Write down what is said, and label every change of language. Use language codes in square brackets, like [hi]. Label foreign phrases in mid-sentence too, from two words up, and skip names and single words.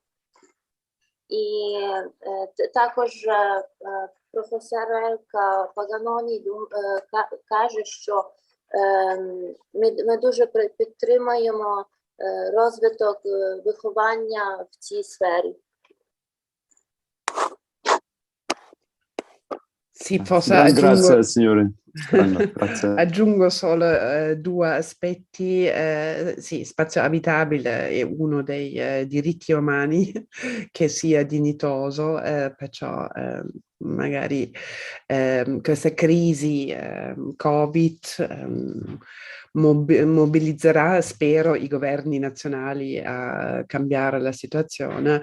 [uk] І також професорка Паганоні каже, що ми дуже підтримуємо розвиток виховання в цій сфері. [it] Sì, forse aggiungo, Grazie, signore. Grazie. Aggiungo solo due aspetti. Sì, spazio abitabile è uno dei diritti umani che sia dignitoso, perciò magari questa crisi Covid mobilizzerà, spero, i governi nazionali a cambiare la situazione.